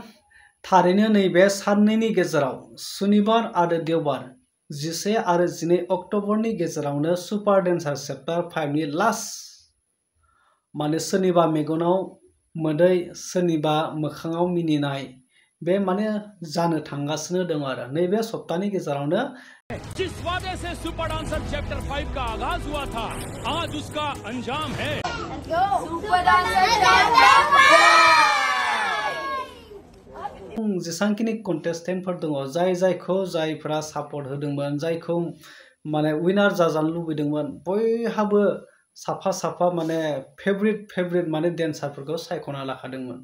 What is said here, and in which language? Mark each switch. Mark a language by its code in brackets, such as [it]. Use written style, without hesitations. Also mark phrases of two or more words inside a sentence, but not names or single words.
[brx] थारैनो नैबे साननैनि गेजेराव सुनिबार आरो देवबार 11 आरो 12 अक्ट'बरनि गेजेरावनो सुपार डेन्सार चैप्टार 5 नि लास्ट माने सोरनिबा मेगनाव मोदै सोरनिबा मोखाङाव मिनिनाय बे माने जानो थांगासिनो दं आरो नैबे सप्तानि गेजेरावनो [hi] जिस वादे से सुपर डांसर चैप्टर 5 का आगाज हुआ था, आज उसका अंजाम है। [brx] जेसांखिनि कन्टेस्टेन्टफोर दङ जायफोरा सापर्ट होदोंमोन, जायखौ माने विनार जाजानो लुबैदोंमोन, बयहाबो साफा माने फेभरेट माने डेन्सारफोरखौ सायख'ना लाखादोंमोन।